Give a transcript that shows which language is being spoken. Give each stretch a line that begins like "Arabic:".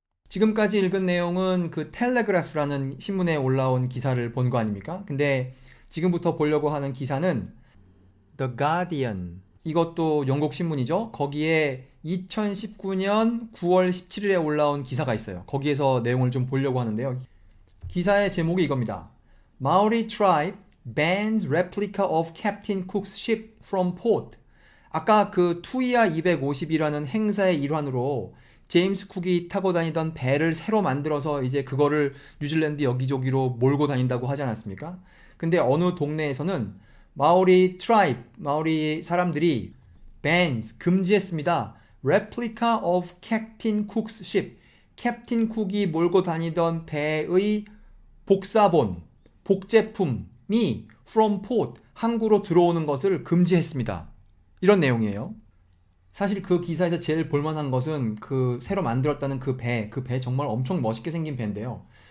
Korean: 지금까지 읽은 내용은 그 텔레그래프라는 신문에 올라온 기사를 본 거 아닙니까? 근데 지금부터 보려고 하는 기사는 The Guardian, 이것도 영국 신문이죠. 거기에 2019년 9월 17일에 올라온 기사가 있어요. 거기에서 내용을 좀 보려고 하는데요. 기사의 제목이 이겁니다.
English: Maori tribe bans replica of Captain Cook's ship from port.
Korean: 아까 그 투이아 250이라는 행사의 일환으로 제임스 쿡이 타고 다니던 배를 새로 만들어서 이제 그거를 뉴질랜드 여기저기로 몰고 다닌다고 하지 않았습니까? 근데 어느 동네에서는 마오리 트라이브, 마오리 사람들이 bans, 금지했습니다.
English: replica of Captain Cook's ship.
Korean: 캡틴 쿡이 몰고 다니던 배의 복사본, 복제품이
English: from port,
Korean: 항구로 들어오는 것을 금지했습니다. 이런 내용이에요. 사실 그 기사에서 제일 볼만한 것은 그 새로 만들었다는 그 배 정말 엄청 멋있게 생긴 배인데요.